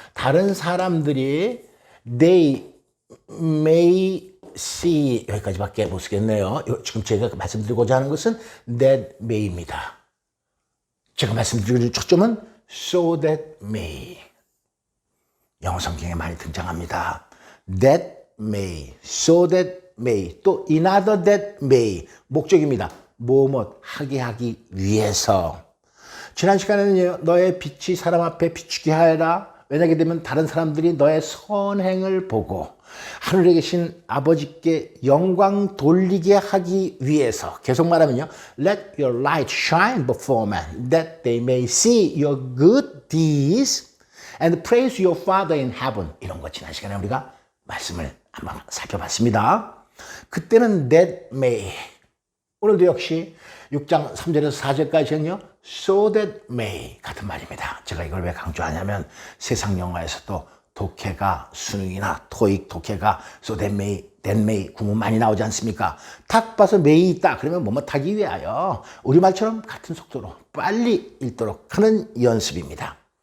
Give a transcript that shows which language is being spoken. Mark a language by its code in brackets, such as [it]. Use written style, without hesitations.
[ko] 다른 사람들이 [en] they may see, [ko] 여기까지밖에 못 쓰겠네요. 지금 제가 말씀드리고자 하는 것은 that may입니다. 제가 말씀드리는 초점은 so that may. 영어 성경에 많이 등장합니다. that may, so that may, 또 another that may, 목적입니다. 뭐뭐 하기 위해서. 지난 시간에는요, 너의 빛이 사람 앞에 비추게 하여라. 왜냐하게 되면 다른 사람들이 너의 선행을 보고 하늘에 계신 아버지께 영광 돌리게 하기 위해서 계속 말하면요. [en] Let your light shine before men that they may see your good deeds and praise your Father in heaven. [ko] 이런 거 지난 시간에 우리가 말씀을 한번 살펴봤습니다. 그때는 that may. 오늘도 역시 6장 3절에서 4절까지는요. So that may 같은 말입니다. 제가 이걸 왜 강조하냐면 세상 영화에서 또 독해가 수능이나 토익 독해가 so that may 구문 많이 나오지 않습니까? 탁 봐서 may 있다. 그러면 뭐뭐 타기 위하여 우리말처럼 같은 속도로 빨리 읽도록 하는 연습입니다.